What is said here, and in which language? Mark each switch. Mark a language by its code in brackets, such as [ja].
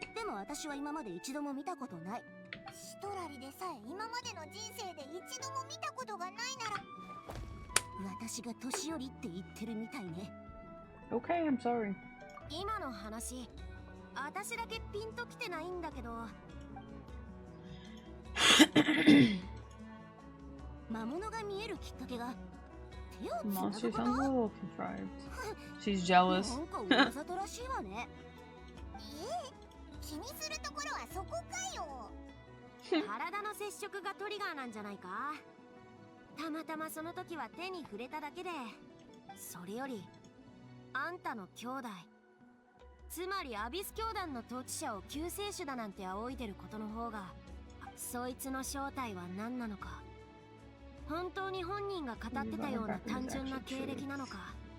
[ja] でも私は今まで一度も見たことない。シトラリでさえ今までの人生で一度も見たことがないなら、私が年寄りって言ってるみたいね。 [en] Okay, I'm sorry. [ja] 今の話、私だけピンときてないんだけど。魔物が見えるきっかけが [en] Monster sounds a little contrived. She's jealous. [ja] わざとらしいわね。気にするところはそこかよ。体の接触がトリガーなんじゃないか。たまたまその時は手に触れただけで。それよりあんたの兄弟、つまりアビス教団の統治者を救世主だなんて仰いでることの方が、そいつの正体は何なのか、本当に本人が語ってたような単純な経歴なのか。